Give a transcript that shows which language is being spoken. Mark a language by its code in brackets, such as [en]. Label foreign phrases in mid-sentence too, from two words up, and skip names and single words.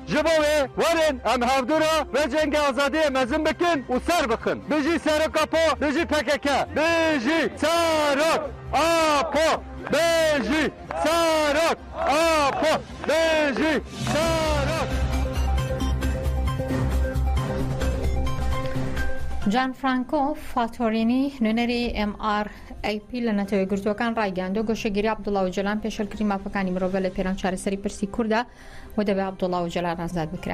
[ku] Ji bo wê werin em hevdûra vê cengê azadiyê mezin bikin û ser bixin. Bijî seroka po, bijî PKK, bijî serok apo, bijî serok apo, bijî serok. [ckb] جان فرانکۆ فاتۆرینی نوێنەری MRAP لە نەتەوەی گرتوەکان ڕایگەاندووە گۆشەگیری عەبدوڵڵا ئۆجەلان پێشەلکردنی مافەکانی مرۆڤ لە پێران چارەسەری پرسی کوردە و دەبێت عەبدوڵڵا ئۆجەلان ئازاد بکرێت.